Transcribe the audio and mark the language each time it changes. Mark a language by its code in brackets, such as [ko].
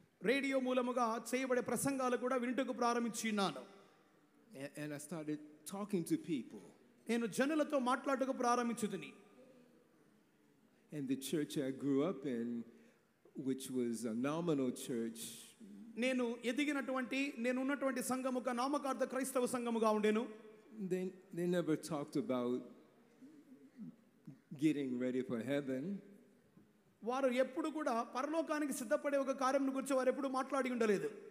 [te] Radio మూలముగా చేయబడే ప్రసంగాలు కూడా వినుటకు ప్రారంభించినాను. [en] And I started talking to people. [te] నేను జనులతో మాట్లాడటకు ప్రారంభించుతిని. [en] And the church I grew up in, which was a nominal church, [te] నేను ఉన్నటువంటి సంఘం ఒక నామకార్థ క్రైస్తవ సంఘముగా ఉండేను. [en] they never talked about getting ready for heaven. [te] వారు ఎప్పుడు కూడా పరలోకానికి సిద్ధపడే ఒక కార్యం గురించి వారు ఎప్పుడు మాట్లాడి ఉండలేదు.